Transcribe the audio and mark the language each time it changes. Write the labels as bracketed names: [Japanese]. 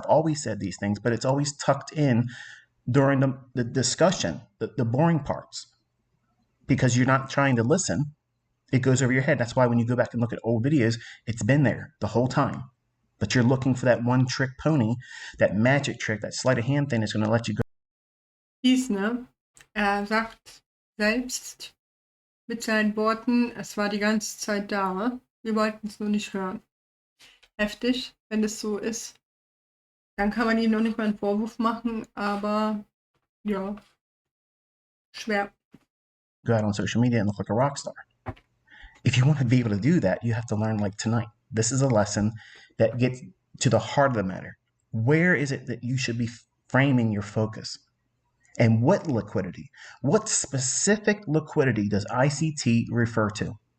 [English] I've always said these things, but it's always tucked in during the discussion, the boring parts, because you're not trying to listen. It goes over your head. That's why when you go back and look at old videos, it's been there the whole time. But you're looking for that one trick pony, that magic trick, that sleight of hand thing that's going to let you go. [German] Dies, ne? Er sagt selbst mit seinen Worten, es war die ganze Zeit da. Wir wollten es nur nicht hören. Heftig, wenn es so ist. Dann kann man ihm noch nicht mal einen Vorwurf machen, aber ja, schwer. [English] Go out on social media and look like a rock star. If you want to be able to do that, you have to learn like tonight. This is a lesson that gets to the heart of the matter. Where is it that you should be framing your focus? And what liquidity? What specific liquidity does ICT refer to?